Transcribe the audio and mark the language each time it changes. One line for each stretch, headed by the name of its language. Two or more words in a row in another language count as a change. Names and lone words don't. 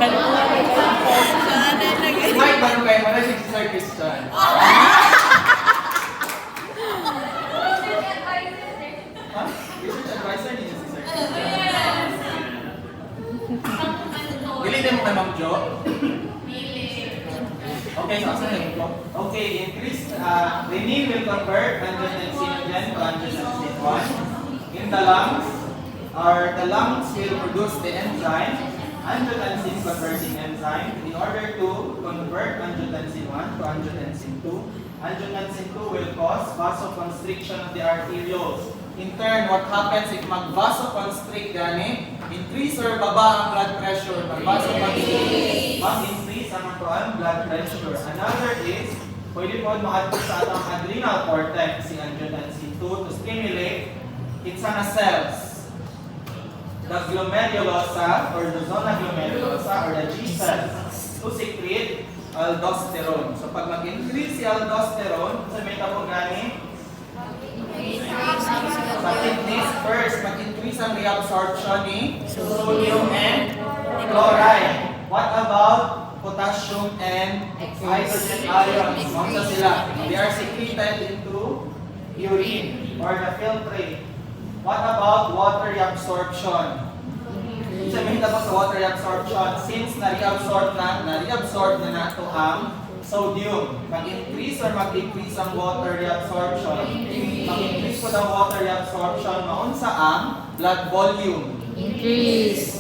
Cebuano: Mike, bago kayo, wala si Sir Christian. Ha? Research advisor niya si Sir Christian. Bilitin mo kay Ma'am Jo? Okay, so asa na yun po?
English: Okay, increase, renin will convert angiotensinogen to angiotensin 1. In the lungs, the lungs will produce the enzyme, angiotensin converting enzyme, in order to convert angiotensin 1 to angiotensin 2. Angiotensin 2 will cause vasoconstriction of the arterioles. In turn, what happens if mag-vasoconstrict gani, increase or
Cebuano: baba ang
English: blood pressure, mag-vasoconstrict,
Cebuano: mag-increase ang ang
English: blood pressure. Another is,
Cebuano: pwede po ma-add sa atong
English: adrenal cortex,
Cebuano: si angiotensin 2,
English: to stimulate insana cells. The glomerulosa or the zona glomerulosa or the G cells to secrete aldosterone.
Cebuano: So pag mag-increase si aldosterone, sa may tabo gani, sa kidneys first, mag-increase ang reabsorption ni
English: sodium and chloride. What about potassium and hydrogen ions?
Cebuano: Mga sila.
English: They are secreted into urine or the filtrate. What about water reabsorption?
Cebuano: Isa may tapos sa
English: water reabsorption.
Cebuano: Since na-reabsorb na nato ang sodium, mag-increase or mag-decrease ang
English: water reabsorption?
Cebuano: Mag-increase po ang
English: water reabsorption,
Cebuano: maun sa ang
English: blood volume. Increase.